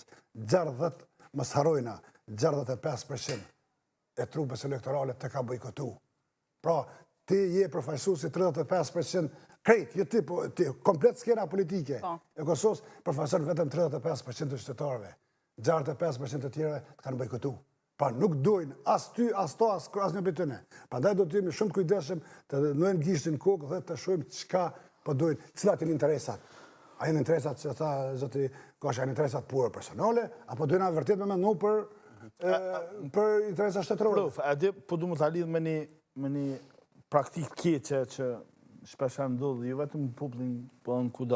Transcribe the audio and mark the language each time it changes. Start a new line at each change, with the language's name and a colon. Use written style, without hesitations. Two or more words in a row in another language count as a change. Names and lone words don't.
Albanian: 60, mos harrojna, 65% e trupës elektorale të ka bojkotu. Pra, ti je përfaqësues i 35% krejt, jo ti, komplet skena politike e Kosovës përfaqëson vetëm 35% të qytetarëve. 65% të tjerëve të kanë bojkotu. Pa nuk dojnë as ty, as to, as një për tëne. Prandaj do të jemi shumë kujdesshëm të nëjnë gishtin kokë dhe të shohim çka po dojnë, cilat janë interesat. A janë interesat që tha zoti Kosh, janë interesat pure personale, apo dojnë vërtet me mendu për interesat shtetërore? Prof, a di po du më ta lidh me një praktikë keqe që shpesh ndodh jo vetëm në popullin, po në kudo.